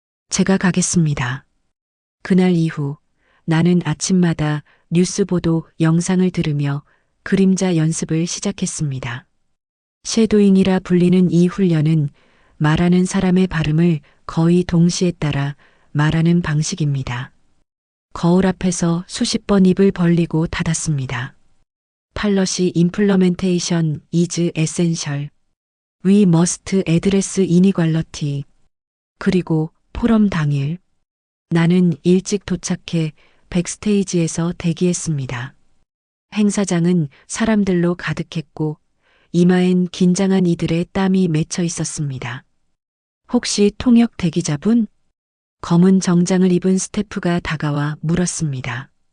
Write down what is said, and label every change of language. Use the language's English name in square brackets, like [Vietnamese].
[Korean] 제가 가겠습니다. 그날 이후 나는 아침마다 뉴스 보도 영상을 들으며 그림자 연습을 시작했습니다. 쉐도잉이라 불리는 이 훈련은 말하는 사람의 발음을 거의 동시에 따라 말하는 방식입니다. 거울 앞에서 수십 번 입을 벌리고 닫았습니다. [English] 팔러시 implementation is essential. We must address inequality. [Korean] 그리고 포럼 당일 나는 일찍 도착해 백스테이지에서 대기했습니다. 행사장은 사람들로 가득했고 이마엔 긴장한 이들의 땀이 맺혀 있었습니다. 혹시 통역 대기자분? 검은 정장을 입은 스태프가 다가와 물었습니다.